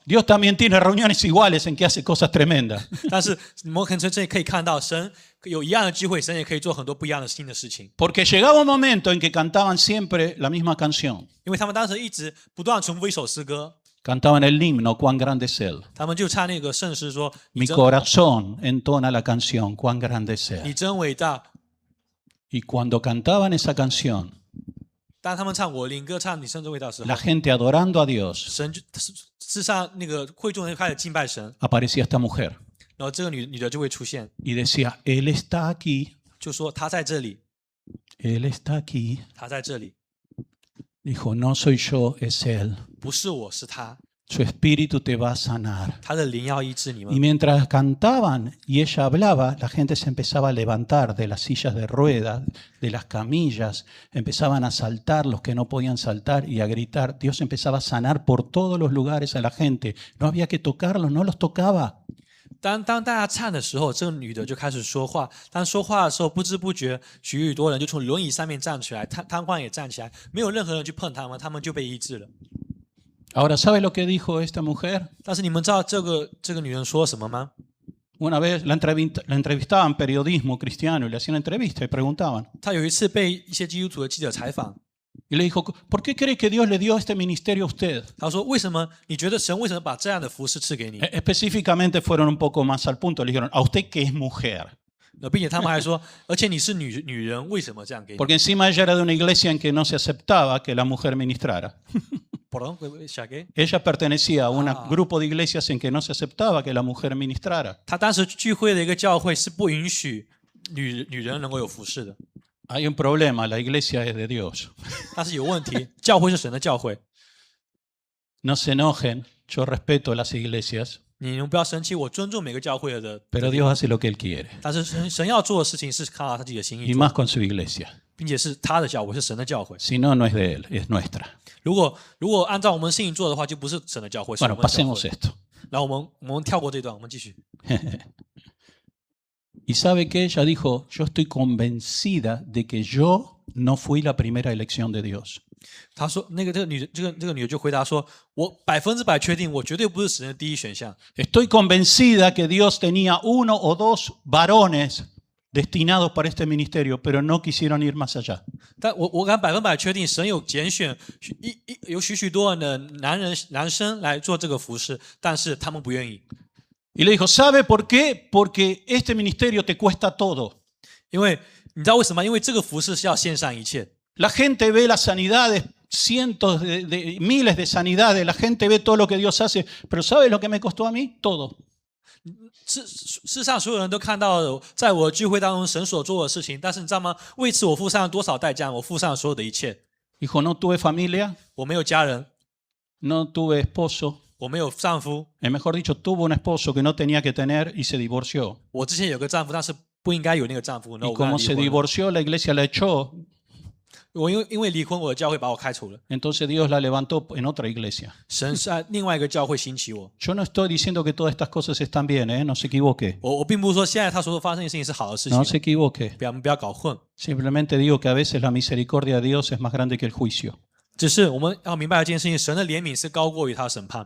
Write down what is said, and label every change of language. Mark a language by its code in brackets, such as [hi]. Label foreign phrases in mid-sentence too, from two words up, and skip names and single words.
[es] Dios también tiene reuniones iguales en que hace cosas tremendas. [zh] 但是我们可能这里可以看到，神有一样的聚会，神也可以做很多不一样的新的事情。 [es] Porque llegaba un momento en que cantaban siempre la misma canción. [zh] 因为他们当时一直不断重复一首诗歌， [es] Cantaban el himno, cuán grande es Él. [zh] 他们就唱那个圣诗说：“你 [es] Mi [zh] 真 [es] corazón entona la canción, cuán grande es [zh] 你 [es] Él. [zh] 真伟大。” [es] Y cuando cantaban esa canción, [zh] 当他们唱我灵歌唱你圣之伟大的时候 [es] la，gente adorando a Dios, [zh] 神就世上那个会众人开始敬拜神， [es] aparecía esta mujer [zh] 然后这个女的就会出现， [es] y decía, Él está aquí, [zh] 就说他在这里， [es] Él está aquí. [zh] 他在这里， [es] Dijo, no soy yo, es Él. [zh] 不是我是他， [es] Su espíritu te va a sanar. [zh] 他的灵要医治你 [es] Y [zh] 们。 [es] mientras cantaban y ella hablaba, la gente se empezaba a levantar de las sillas de ruedas, de las camillas, empezaban a saltar los que no podían saltar y a gritar. Dios empezaba a sanar por todos los lugares a la gente. No había que tocarlos, no los tocaba. [zh] 当大家唱的时候，这个女的就开始说话。当说话的时候，不知不觉许多人就从轮椅上面站起来，瘫痪也站起来，没有任何人去碰他们，他们就被医治了。 [es] Ahora, ¿sabe lo que dijo esta mujer? [zh] 但是你们知道这个女人说什么吗？ [es] Una vez la entrevistaban periodismo cristiano y le hacían entrevista y preguntaban. [zh] 她有一次被一些基督徒的记者采访， [es] Y le dijo, ¿por qué cree que Dios le dio este ministerio a usted? [zh] 她说：“为什么你觉得神为什么把这样的服饰赐给你？” [es] Específicamente fueron un poco más al punto. Le dijeron, ¿a usted que es mujer? [zh] 并且他们还说，而且你是女人，为什么这样给你？ [es] Porque encima ella era de una iglesia en que no se aceptaba que la mujer ministrara. perdón, ¿qué? Ella pertenecía a un Ah. grupo de iglesias en que no se aceptaba que la mujer ministrara. [zh] 他当时聚会的一个教会是不允许女人能够有服侍的， [es] Hay un problema, la iglesia es de Dios. [zh] 但是有问题，教会是神的教会， [es] No se enojen, yo respeto las iglesias, [zh] 你们不要生气，我尊重每个教会的， [es] pero Dios hace lo que Él quiere, [zh] 但是神要做的事情是看到他自己的心意 [es] y [zh] 做， [es] más con su iglesia. [zh] 并且是他的教会，是神的教会。 [es] Si no, no es de Él, es nuestra. [zh] 如果按照我们心意做的话，就不是神的教会，是我 [es] Bueno, [zh] 们的教 [es] pasemos [zh] 会。 [es] esto. [zh] 然后我们跳过这段，我们继续。 [es] Y sabe que ella dijo, yo estoy convencida de que yo no fui la primera elección de Dios. [zh] 他说，这个女的就回答说，我100%确定，我绝对不是神的第一选项。 [es] Estoy convencida que Dios tenía 1 o 2 varones destinados para este ministerio, pero no quisieron ir más allá. [zh] 但我敢100%确定，神有拣选有许多的男生来做这个服事，但是他们不愿意， [es] Y le dijo, ¿sabe por qué? Porque este ministerio te cuesta todo. [zh] 因为你知道为什么？因为这个服事是要献上一切。 [es] La gente ve las sanidades, cientos de miles de sanidades, la gente ve todo lo que Dios hace, pero ¿sabe lo que me costó a mí? Todo. [zh] 事实上，所有人都看到了在我的聚会当中神所做的事情，但是你知道吗？为此我付上了多少代价？我付上了所有的一切。 [es] Dijo, no tuve familia, [zh] 我没有家人， [es] no tuve esposo. [zh] 我没有丈夫， [es] Mejor dicho, tuvo un esposo que no tenía que tener y se divorció. [zh] 我之前有个丈夫，但是不应该有那个丈夫。然后 [es] Y [zh] 我跟他 [es] como [zh] 离 [es] se [zh] 婚了 [es] divorció, la iglesia la echó. [zh] 我因为离婚，我的教会把我开除了。 [es] Entonces Dios la levantó en otra iglesia. [zh] 神是在另外一个教会兴起我。 [es] Yo no estoy diciendo que todas estas cosas están bien, ¿eh? No se equivoque. [zh] 我并不是说现在他所发生的事情是好的事情， [es] No se equivoque. [zh] 不要搞混。 [es] Simplemente digo que a veces la misericordia de Dios es más grande que el juicio. [zh] 只是我们要明白一件事情：神的怜悯是高过于他的审判。